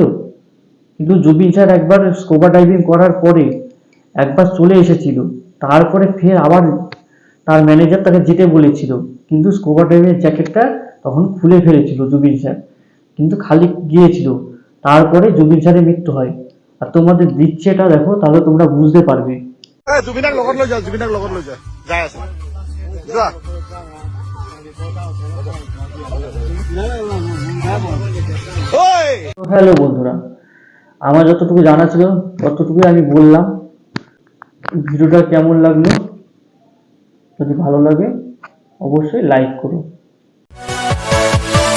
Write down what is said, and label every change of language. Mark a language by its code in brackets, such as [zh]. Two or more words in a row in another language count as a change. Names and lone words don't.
[bn] কিন্তু জুবিন স্যার একবার [en] scuba diving [bn] করার পরে একবার চলে এসেছিল, তারপরে ফের আবার তার ম্যানেজার তাকে যেতে বলেছিল, কিন্তু স্কুবা ডাইভিংয়ের জ্যাকেটটা তখন খুলে ফেলেছিল জুবিন স্যার, কিন্তু খালি গিয়েছিল। তারপরে জুবিন স্যারের মৃত্যু হয়। আর তোমাদের দিচ্ছে এটা দেখো, তাহলে তোমরা বুঝতে পারবে। [as] জুবিনাক লগত লৈ যা, জুবিনাক লগত লৈ যা, যাই আছে যোৱা। ওই [bn] তো হ্যালো বন্ধুরা, আমার যতটুকু জানা ছিল ততটুকুই আমি বললাম। ভিডিওটা কেমন লাগলো? যদি ভালো লাগে অবশ্যই লাইক করো।